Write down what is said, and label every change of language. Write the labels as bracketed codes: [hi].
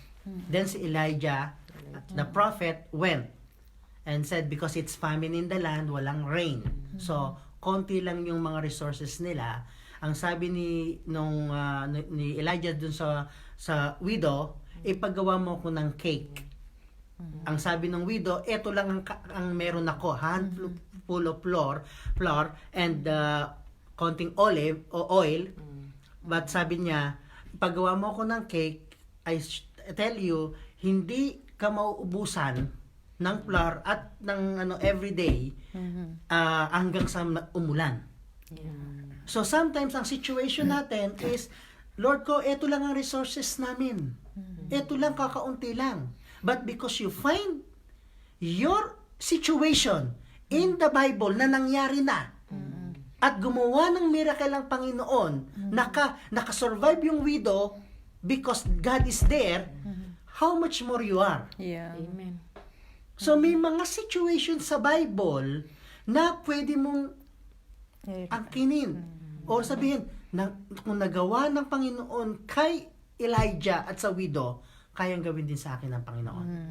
[en] Then si Elijah, the prophet, went and said, because it's famine in the land, [tl] walang rain. So, konti lang yung mga resources nila. Ang sabi ni Elijah dun sa widow, ipagawa mo ko ng cake. Ang sabi ng widow, eto lang ang meron ako, [en] handful of flour [tl] and konting oil. But sabi niya, ipagawa mo ko ng cake, [en] I tell you, [tl] hindi ka mauubusan ng flour at ng everyday hanggang sa umulan. So sometimes ang situation natin is, Lord ko, eto lang ang resources namin. Eto lang, kakaunti lang. [en] But because you find your situation in the Bible [tl] na nangyari na, at gumawa ng miracle ang Panginoon, nakasurvive yung widow [en] because God is there, how much more you are? Yeah. Amen. [tl] So may mga situation sa Bible na pwede mong angkinin. O sabihin, kung nagawa ng Panginoon kay Elijah at sa widow, kayang gawin din sa akin ng Panginoon.